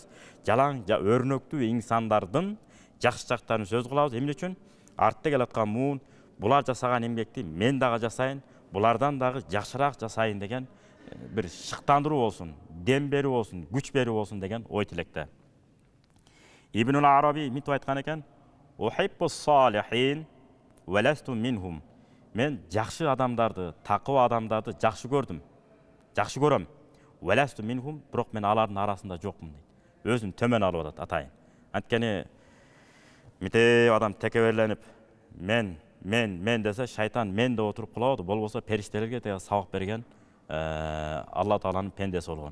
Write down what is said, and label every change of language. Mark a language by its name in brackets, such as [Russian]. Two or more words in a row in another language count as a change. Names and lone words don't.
[Kyrgyz] Жалаң өрнөктүү инсандардын жакшы жактарын сөз кылабыз. Эмне үчүн? Артта келаткан муун, булар жасаган эмгекти мен дагы жасайын, булардан дагы жакшыраак жасайын деген бир шыктандыруу болсун, дем берүү болсун, күч берүү болсун деген ой тилекте. [Arabic] Ибнул Араби [Kyrgyz] мынтип айткан экен: [Arabic] "أحب الصالحين ولست منهم." [Kyrgyz] Мен жакшы адамдарды, такыба адамдарды жакшы көрдүм. Жакшы көрөм. [Arabic] ولست منهم, [Kyrgyz] бирок мен алардын арасында жокмун дейт. Өзүн төмөн алып атат атайын. Анткени мынтип адам текеберленип, мен десе шайтан мен деп отуруп кулабады, болбосо периштелерге теге сабак берген Алла Тааланын пендеси болгон.